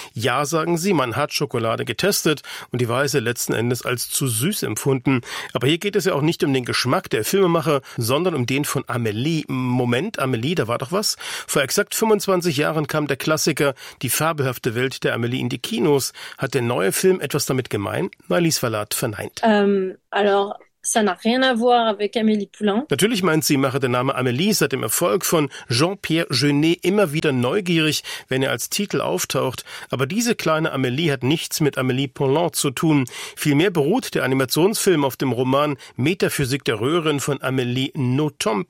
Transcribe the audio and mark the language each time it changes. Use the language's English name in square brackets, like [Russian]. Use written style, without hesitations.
[German] Ja, sagen sie, man hat Schokolade getestet und die Weiße letzten Endes als zu süß empfunden. Aber hier geht es ja auch nicht um den Geschmack der Filmemacher, sondern um den von Amelie. Moment, Amelie, da war doch was. Vor exakt 25 Jahren kam der Klassiker Die fabelhafte Welt der Amelie in die Kinos. Hat der neue Film etwas damit gemein? Maëlys Vallat verneint. [French] Alors, Ça n'a rien à voir avec Amélie Poulain. [German] Natürlich meint sie, mache der Name Amélie seit dem Erfolg von Jean-Pierre Jeunet immer wieder neugierig, wenn er als Titel auftaucht. Aber diese kleine Amélie hat nichts mit Amélie Poulain zu tun. Vielmehr beruht der Animationsfilm auf dem Roman Metaphysik der Röhren von Amélie Nothomb.